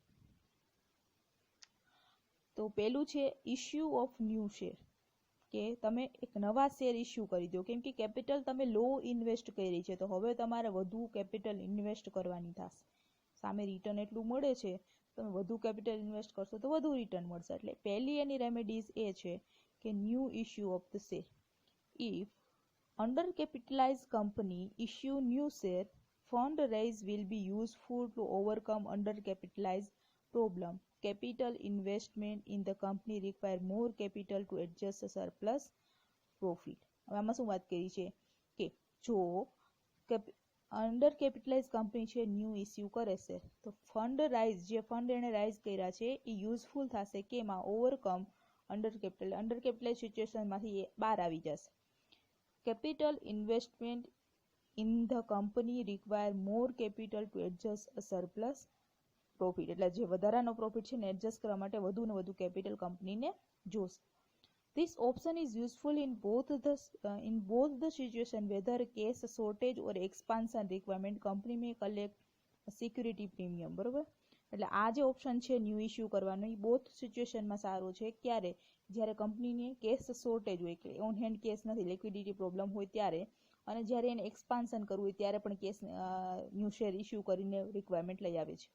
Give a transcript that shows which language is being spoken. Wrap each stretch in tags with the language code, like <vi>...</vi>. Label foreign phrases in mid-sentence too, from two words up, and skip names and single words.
<gu>તો પેલું છે</gu> <en>issue of new share,</en> <gu>કે તમે એક નવા</gu> <en>share issue</en> <gu>કરી દો, કેમ કે કેપિટલ તમે</gu> <en>low invest</en> <gu>કરી છે, તો હવે તમારે વધુ</gu> <en>capital invest</en> <gu>કરવાની થશે. સામે રિટર્ન એટલું મળે છે, તમે વધુ</gu> <en>capital invest</en> <gu>કરશો તો વધુ રિટર્ન મળશે. એટલે પહેલી એની રેમેડીઝ એ છે કે</gu> <en>new issue of the share. ઇફ undercapitalized company issue new share, fundraise will be useful to overcome undercapitalized problem. Capital investment in the company require more capital to adjust the surplus profit.</en> <gu>હવે આમાં શું વાત કરી છે કે જો</gu> <en>under capitalize</en> <gu>કંપની છે,</gu> <en>new issue</en> <gu>કરે છે, તો ફંડ એને રાઇઝ કર્યા છે એ યુઝફુલ થશે કે એમાં</gu> <en>overcome under capitalize</en> <gu>સિચ્યુએશનમાંથી એ બહાર આવી જશે.</gu> <en>Capital investment in the company require more capital to adjust a surplus profit.</en> <gu>એટલે જે વધારાનો પ્રોફિટ છે ને એડજસ્ટ કરવા માટે વધુ ને વધુ કેપિટલ કંપનીને જોશે.</gu> <en>This option is useful in both the situation, whether cash shortage or expansion requirement. Company may collect security premium,</en> <gu>બરોબર? એટલે આ જે ઓપ્શન છે</gu> <en>new issue</en> <gu>કરવાનો, એ બોથ સિચ્યુએશનમાં સારો છે. ક્યારે? જ્યારે કંપનીને</gu> <en>cash shortage</en> <gu>હોય, કે</gu> <en>on hand cash</en> <gu>નથી,</gu> <en>liquidity problem</en> <gu>હોય ત્યારે, અને જ્યારે એને એક્સપાન્શન કરવું હોય ત્યારે પણ</gu> <en>cash new share issue</en> <gu>કરીને રિક્વાયરમેન્ટ લઈ આવે છે.</gu>